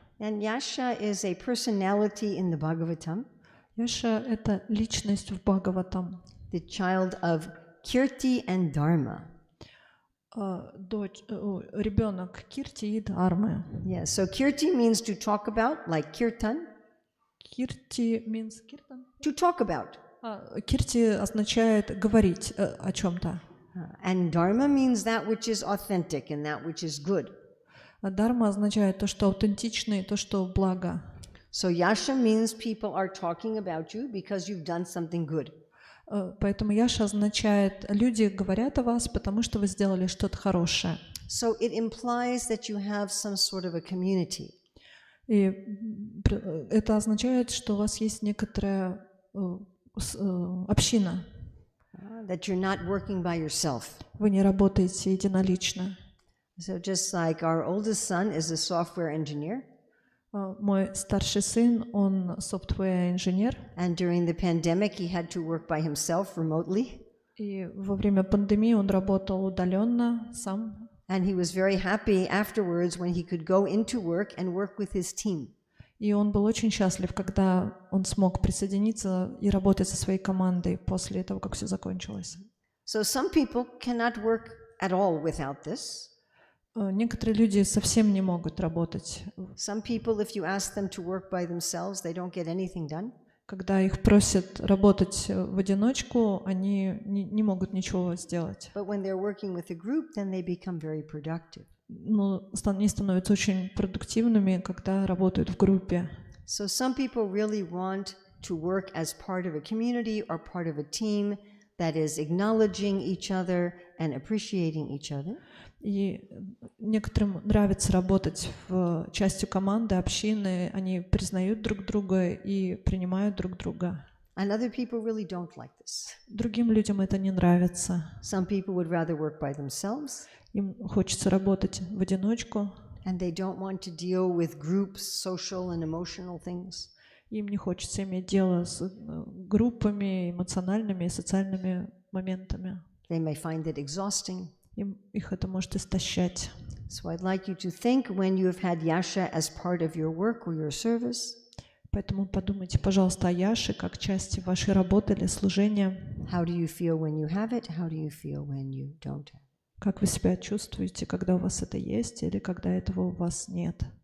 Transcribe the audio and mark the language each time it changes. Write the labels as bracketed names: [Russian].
[English] And Yasha is a personality in the Bhagavatam. [Russian] Яша — это личность в Бхагаватам. [English] The child of Kirti and Dharma. [Russian] Ребенок Кирти и Дхармы. [English] Yeah, so Kirti means to talk about, like kirtan. Кирти means kirtan? To talk about. [Russian] Кирти означает говорить о чем-то. [English] And Dharma means that which is authentic and that which is good. [Russian] А Дхарма означает то, что аутентично, и то, что благо. [English] So Yasha means people are talking about you because you've done something good. [Russian] Поэтому Яша означает, люди говорят о вас, потому что вы сделали что-то хорошее. [English] So it implies that you have some sort of a community. [Russian] И это означает, что у вас есть некоторая община. [English] That you're not working by yourself. [Russian] Вы не работаете единолично. [English] So just like our oldest son is a software engineer. [Russian] Мой старший сын, он software-инженер. [English] And during the pandemic he had to work by himself remotely. [Russian] И во время пандемии он работал удаленно сам. [English] And he was very happy afterwards when he could go into work and work with his team. [Russian] И он был очень счастлив, когда он смог присоединиться и работать со своей командой после того, как все закончилось. [English] So some people cannot work at all without this. [Russian] Некоторые люди совсем не могут работать. [English] Some people, if you ask them to work by themselves, they don't get anything done. [Russian] Когда их просят работать в одиночку, они не могут ничего сделать. [English] But when they're working with a group, then they become very productive. [Russian] Но они становятся очень продуктивными, когда работают в группе. [English] So some people really want to work as part of a community or part of a team that is acknowledging each other and appreciating each other. [Russian] И некоторым нравится работать в частью команды, общины, они признают друг друга и принимают друг друга. [English] And other people really don't like this. [Russian] Другим людям это не нравится. [English] Some people would rather work by themselves. [Russian] Им хочется работать в одиночку. [English] And they don't want to deal with groups, social and emotional things. [Russian] Им не хочется иметь дело с группами, эмоциональными и социальными моментами. [English] They may find it exhausting. [Russian] Их это может истощать. [English] So I'd like you to think when you have had Yasha as part of your work or your service. [Russian] Поэтому подумайте, пожалуйста, о Яше как части вашей работы или служения. [English] How do you feel when you have it? How do you feel when you don't have it? [Russian] Как вы себя чувствуете, когда у вас это есть или когда этого у вас нет?